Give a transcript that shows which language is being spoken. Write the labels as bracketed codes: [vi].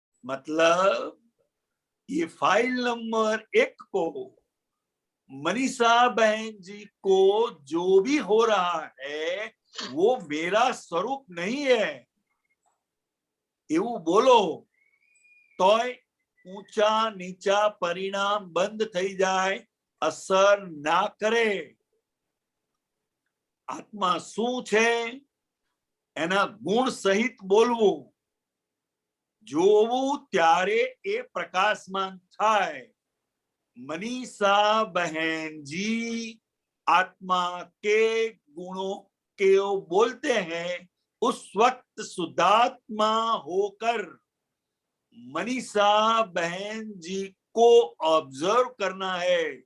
[hi] मतलब ये file number 1 को मनीषा बहन जी को जो भी हो रहा है वो मेरा स्वरूप नहीं है [gu] એવું બોલો તોય ઊંચા નીચા પરિણામ બંધ થઈ જાય, અસર ના કરે. આત્મા શું છે એના ગુણ સહિત બોલવું, જોવું ત્યારે એ પ્રકાશમાન થાય. [hi] मनीषा बहन जी आत्मा के गुणों के बोलते हैं, उस वक्त शुद्धात्मा होकर मनीषा बहन जी को ऑब्जर्व करना है.